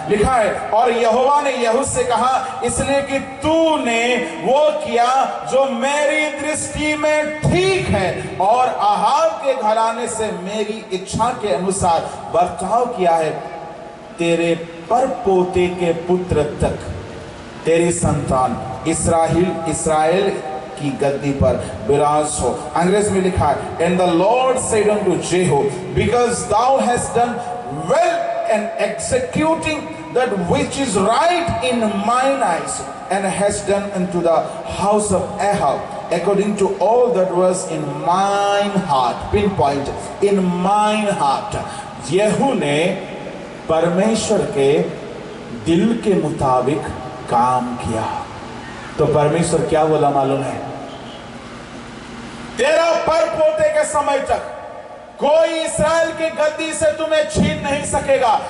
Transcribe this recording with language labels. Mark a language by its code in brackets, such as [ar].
[hi] लिखा है, और यहोवा ने यहू से कहा, इसलिए कि तूने वो किया जो मेरी दृष्टि में ठीक है और अहाब के घराने से मेरी इच्छा के अनुसार बर्ताव किया है। तेरे परपोते के पुत्र तक तेरी संतान इस्राएल की गद्दी पर विराज हो। अंग्रेज में लिखा है, [en] And the Lord said unto Jehu, because thou hast done well and executing that which is right in mine eyes, and has done unto the house of Ahab according to all that was in mine heart. Pinpoint, in mine heart. [hi] येहू ने परमेश्वर के दिल के मुताबिक काम किया। तो परमेश्वर क्या बोला मालूम है? तेरा परपोते के समय तक कोई इस्राएल की गद्दी से तुम्हें छीन नहीं सकेगा।